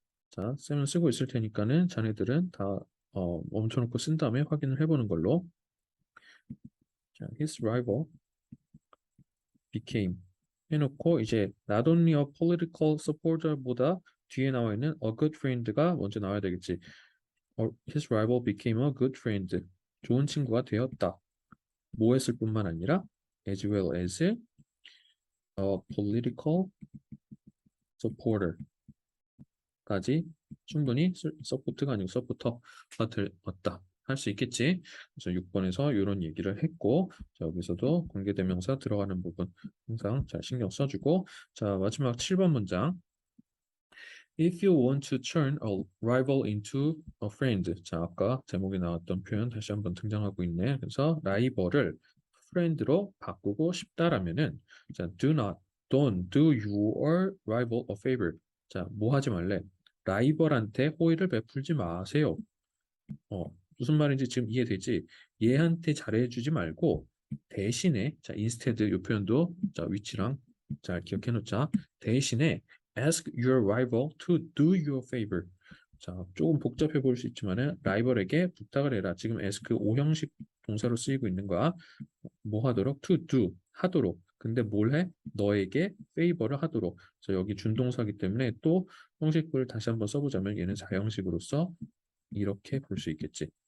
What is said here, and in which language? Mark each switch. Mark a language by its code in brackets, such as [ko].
[ko] 자, 쌤은 쓰고 있을 테니까는 자네들은 다 멈춰놓고 쓴 다음에 확인을 해보는 걸로. 자, his rival became 해놓고 이제 [en] not only a political supporter [ko] 보다 뒤에 나와 있는 [en] a good friend [ko] 가 먼저 나와야 되겠지. [en] His rival became a good friend. [ko] 좋은 친구가 되었다. 뭐 했을 뿐만 아니라 [en] as well as a political supporter [ko] 까지 충분히 서포트가 아니고 서포터가 되었다. 할 수 있겠지. 그래서 6번에서 이런 얘기를 했고 자, 여기서도 관계대명사 들어가는 부분 항상 잘 신경 써주고 자 마지막 7번 문장 [en] If you want to turn a rival into a friend. [ko] 자, 아까 제목에 나왔던 표현 다시 한번 등장하고 있네. 그래서 라이벌을 프렌드로 바꾸고 싶다라면은 자, [en] don't do your rival a favor. [ko] 자, 뭐 하지 말래? 라이벌한테 호의를 베풀지 마세요. 무슨 말인지 지금 이해되지? 얘한테 잘해주지 말고 대신에 자, instead 이 표현도 자, 위치랑 잘 기억해 놓자. 대신에 [en] ask your rival to do you a favor. [ko] 자, 조금 복잡해 보일 수 있지만은 라이벌에게 부탁을 해라. 지금 ask 오형식 동사로 쓰이고 있는 거야. 뭐 하도록? to do 하도록. 근데 뭘 해? 너에게 favor를 하도록. 그래서 여기 준동사기 때문에 또 형식을 다시 한번 써보자면 얘는 사형식으로서 이렇게 볼 수 있겠지.